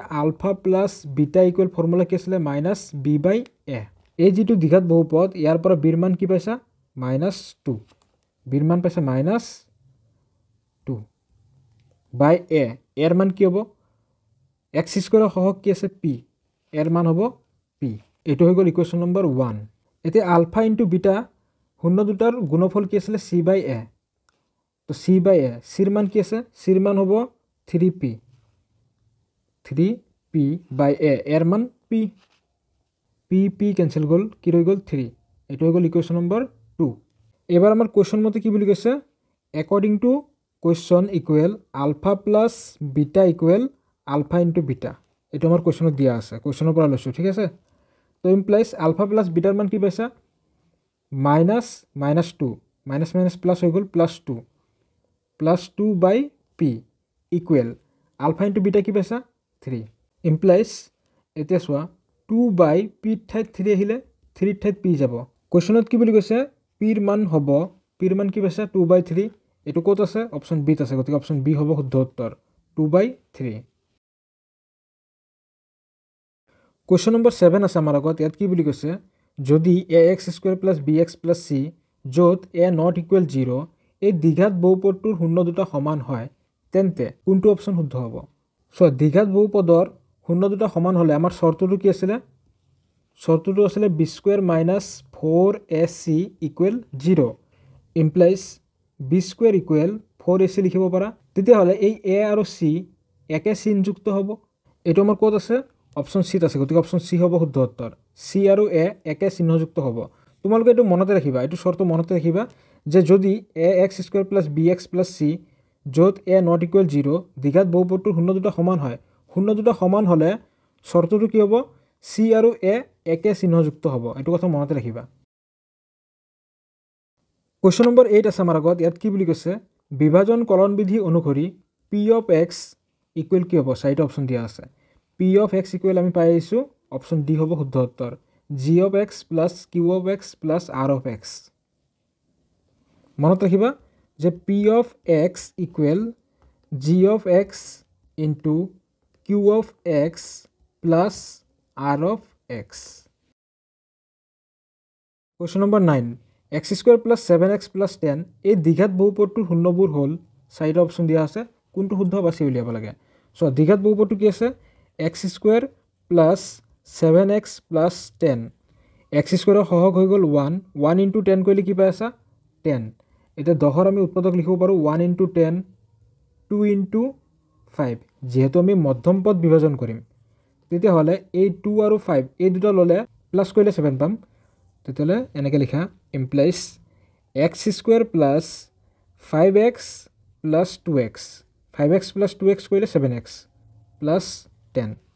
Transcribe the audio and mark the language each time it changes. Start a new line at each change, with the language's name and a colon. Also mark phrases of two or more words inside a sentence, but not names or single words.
English: alpha plus beta equal
Assamese: ফৰ্মুলা কি আছিলে
English: minus b by a
Assamese: এই যেটো দ্বিঘাত বহুপদ ইয়াৰ পৰা বিৰ মান কি পাইছা -2 বিৰ মান পাইছা -2 বাই এ এৰ মান কি হ'ব x স্কয়াৰৰ সহগ কি আছে p এৰ মান হ'ব p এটো হৈ গ'ল ইকুৱেশ্যন নম্বৰ 1 এতিয়া
English: alpha into beta
Assamese: শূন্য দুটাৰ গুণফল কি আছিল
English: c by a
Assamese: তো
English: c by a
Assamese: চিৰ মান কি আছে চিৰ মান হ'ব 3p বাই a এৰ মান p কেনসেল গ'ল কি ৰৈ গ'ল 3 এটো হৈ গ'ল ইকুৱেশ্যন নম্বৰ 2 এবাৰ আমাৰ কোৱেশ্চন মতে কি বুলি কৈছে
English: according to question equal alpha plus beta equal alpha into beta
Assamese: এটো আমাৰ কোৱেশ্চনত দিয়া আছে কোৱেশ্চনৰ পৰা লৈছো ঠিক আছে তো
English: implies alpha plus beta
Assamese: মান কি পাইছা -2
English: minus plus
Assamese: হৈ গ'ল +2
English: by p equal alpha into beta
Assamese: কি পাইছা 3 ইমপ্লাইজ এতিয়া চোৱা
English: 2 by p
Assamese: ঠাইত 3 আহিলে 3 ঠাইত p যাব কোৱেশ্চনত কি বুলি কৈছে পিৰ মান হ'ব পিৰ মান কি পাইছা
English: 2 by 3
Assamese: এটো ক'ত আছে অপচন বি ত আছে গতিকে অপচন বি হ'ব শুদ্ধ উত্তৰ
English: 2 by 3
Assamese: কোৱেশ্চন নম্বৰ 7 আছে আমাৰ আগত ইয়াত কি বুলি কৈছে যদি
English: ax square + bx + c
Assamese: যত
English: a not equal 0
Assamese: এই দ্বিঘাত বহুপদটোৰ শূন্য দুটা সমান হয় তেন্তে কোনটো অপচন শুদ্ধ হ'ব সো দ্বিঘাত বহুপদৰ শূন্য দুটা সমান হলে আমাৰ শৰ্তটো কি আছিল শৰ্তটো আছিল
English: b square - 4ac = 0 implies b square =
Assamese: 4ac লিখিব পাৰা তেতিয়া হলে এই a আৰু c একে চিনযুক্ত হ'ব এটো আমাৰ ক'ত আছে অপচন সি আছে গতিকে অপচন সি হ'ব শুদ্ধ উত্তৰ সি আৰু এ একে চিহ্নযুক্ত হ'ব তোমালোকে এটো মনতে ৰাখিবা এটো শৰ্ত মনতে ৰাখিবা যে যদি
English: ax square + bx + c
Assamese: যত
English: a not equal 0
Assamese: দ্বিঘাত বহুপদটোৰ শূন্য দুটা সমান হয় শূন্য দুটা সমান হলে শৰ্তটো কি হ'ব সি আৰু এ একে চিহ্নযুক্ত হ'ব এটো কথা মনতে ৰাখিবা কোৱেশ্চন নম্বৰ 8 আছে আমাৰ আগত ইয়াত কি বুলি কৈছে বিভাজন কলন বিধি অনুসৰি
English: p of x equal
Assamese: কি হ'ব চাৰিটা অপচন দিয়া আছে
English: p of x equal
Assamese: আমি পাই আইছো অপচন ডি হ'ব শুদ্ধ উত্তৰ
English: g of x + q of x
Assamese: + r of x মনত ৰাখিবা যে
English: p of x ইকুৱেল g of x
Assamese: into q of x plus r of x কোৱেশ্চন নম্বৰ 9
English: x square + 7x + 10
Assamese: এই দ্বিঘাত বহুপদটোৰ শূন্যবোৰ হ'ল চাৰিটা অপচন দিয়া আছে কোনটো শুদ্ধ বাছি উলিয়াব লাগে সো দ্বিঘাত বহুপদটো কি আছে
English: x square
Assamese: + 7x + 10 x স্কয়াৰৰ সহগ হৈ গ'ল
English: 1 into 10
Assamese: কৰিলে কি পাই আছা 10 এটা 10ৰ আমি উৎপাদক লিখিব পাৰো
English: 1 into 10 2 into 5
Assamese: যেহেতু আমি মধ্যম পদ বিভাজন কৰিম তেতিয়া হলে এই 2 আৰু 5 এই দুটা ললে প্লাস কৰিলে 7 পাম তেতিয়ালে এনেকে লিখা
English: implies x square + 5x + 2x
Assamese: 5x + 2x কৰিলে 7x + 10